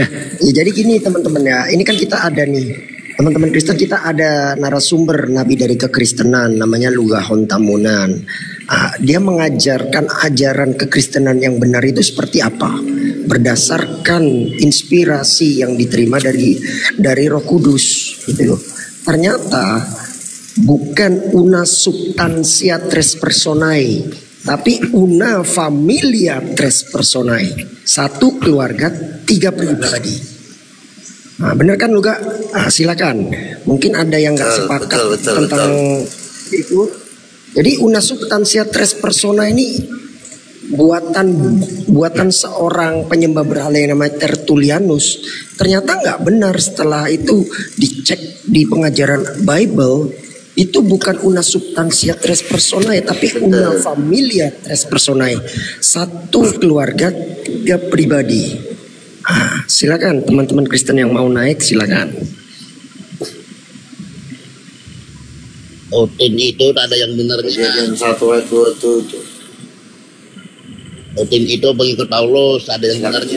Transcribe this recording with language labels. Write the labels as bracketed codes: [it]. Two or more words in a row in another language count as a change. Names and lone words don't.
[id] Ya, jadi gini teman-teman ya, ini kan kita ada nih, teman-teman Kristen, kita ada narasumber nabi dari kekristenan namanya Luga Hontamunan. Dia mengajarkan ajaran kekristenan yang benar itu seperti apa, berdasarkan inspirasi yang diterima dari Roh Kudus gitu loh. Ternyata bukan [la] una substantia tres personae, [id] tapi [la] una familia tres personae. [id] Satu keluarga, 3 pribadi. Nah, benar kan Luga? Silakan. Mungkin ada yang nggak sepakat tentang itu. Jadi [la] una substantia tres persona [id] ini buatan seorang penyembah berhala yang namanya Tertullianus. Ternyata nggak benar. Setelah itu dicek di pengajaran Bible, itu bukan [la] una substantia tres personae, [id] tapi [la] una familia tres personae. [id] Satu keluarga, 3 pribadi. Silakan teman-teman Kristen yang mau naik, silakan. Otin itu ada yang benernya. Yang 1:2 itu. Otin itu pengikut Paulus, ada yang benernya.